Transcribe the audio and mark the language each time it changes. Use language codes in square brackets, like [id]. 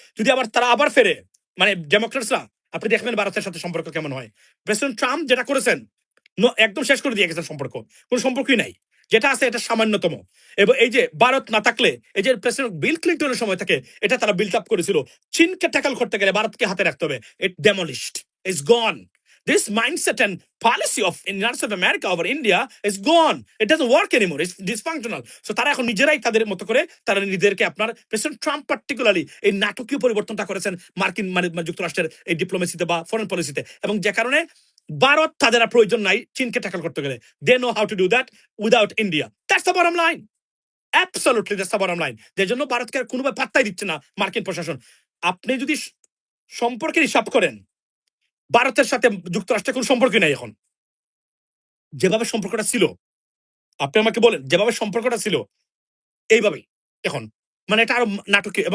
[bn] যদি তারা আবার ফেরে ডেমোক্রেটসরা, আপনি দেখবেন ভারতের সাথে সম্পর্ক কেমন হয়। প্রেসিডেন্ট ট্রাম্প যেটা করেছেন একদম শেষ করে দিয়ে গেছেন সম্পর্ক, কোনো সম্পর্কই নাই, যেটা আছে এটা সামান্যতম। এবং এই যে ভারত না থাকলে, এই যে প্রেসিডেন্ট বিল ক্লিন্টনের সময় থেকে এটা তারা বিল্ড আপ করেছিল, চীনকে ট্যাকল করতে গেলে ভারতকে হাতে রাখতে হবে, [en] It demolished, is gone. This mindset and policy of United States of America over India is gone. It doesn't work anymore. It's dysfunctional. [bn] So তারা এখন নিজেরাই তাদের মতো করে তারা নিজেদেরকে আপনার প্রেসিডেন্ট ট্রাম্প পার্টিকুলারলি এই নাটকীয় পরিবর্তনটা করেছেন মার্কিন যুক্তরাষ্ট্রের এই ডিপ্লোমেসিতে বা ফরেন পলিসিতে, এবং যে কারণে ভারত তাদের প্রয়োজন নাই চীনকে ট্যাকল করতে গেলে। [en] They know how to do that without India. That's the bottom line. Absolutely, that's the bottom line. [bn] যে জন্য ভারতকে কোনোভাবে পাত্তাই দিচ্ছে না মার্কিন প্রশাসন। আপনি যদি সম্পর্কের হিসাব করেন, ভারতের সাথে যুক্তরাষ্ট্রের কোনো সম্পর্ক নাই এখন। যেভাবে সম্পর্কটা ছিল, আপনি আমাকে বলেন, যেভাবে সম্পর্কটা ছিল এইভাবেই এখন, এটা আরো নাটকীয়।